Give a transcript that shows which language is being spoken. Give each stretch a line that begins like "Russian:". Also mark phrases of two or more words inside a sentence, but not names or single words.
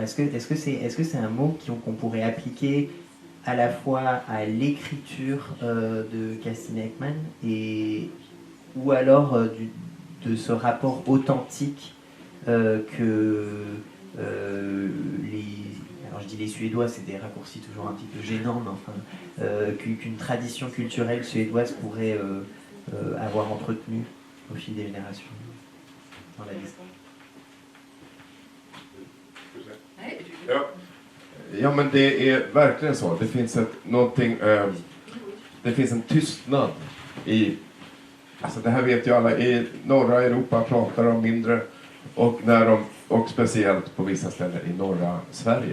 French: Est-ce que c'est un mot qu'on pourrait appliquer à la fois à l'écriture de Kerstin Ekman ou alors de ce rapport authentique que alors je dis les Suédois, c'est des raccourcis toujours un petit peu gênants, mais enfin, qu'une tradition culturelle suédoise pourrait avoir entretenu au fil des générations dans la liste.
Swedish: Ja, men det är verkligen så. Det finns det finns en tystnad i, alltså det här vet ju alla, i norra Europa pratar de mindre och speciellt på vissa ställen i norra Sverige.